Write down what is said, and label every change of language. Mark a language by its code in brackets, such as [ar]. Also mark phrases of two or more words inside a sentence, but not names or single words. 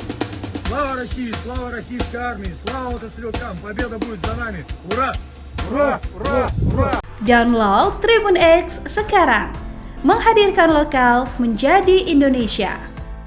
[ru] Слава России, слава российской армии, слава мотострелкам, победа будет за нами! Ура! Ура! Ура! Ура! [id] Download Tribun X sekarang, menghadirkan lokal menjadi Indonesia.